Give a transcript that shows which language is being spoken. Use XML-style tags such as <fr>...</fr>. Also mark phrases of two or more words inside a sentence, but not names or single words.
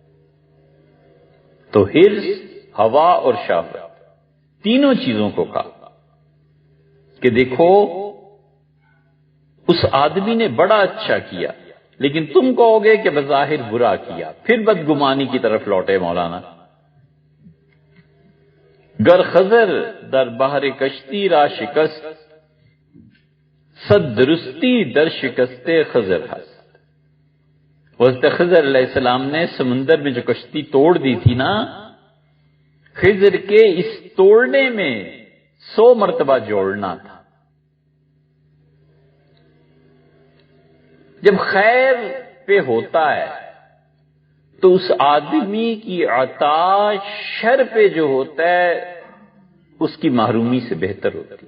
<ur>تو حرص، ہوا اور شہوت، تینوں چیزوں کو کہا کہ دیکھو اس آدمی نے بڑا اچھا کیا، لیکن تم کہو گے کہ بظاہر برا کیا، پھر بدگمانی کی طرف لوٹے مولانا.</ur> <fa>گر خضر در بحر کشتی را شکست، صد درستی در شکست خضر ہست.</fa> <ur>حضرت خضر</ur> <ar>علیہ السلام</ar> <ur>نے سمندر میں جو کشتی توڑ دی تھی نا، خضر کے اس توڑنے میں 100 مرتبہ جوڑنا تھا. جب خیر پہ ہوتا ہے تو اس آدمی کی عطا شر پہ جو ہوتا ہے اس کی محرومی سے بہتر ہوتی ہے.</ur>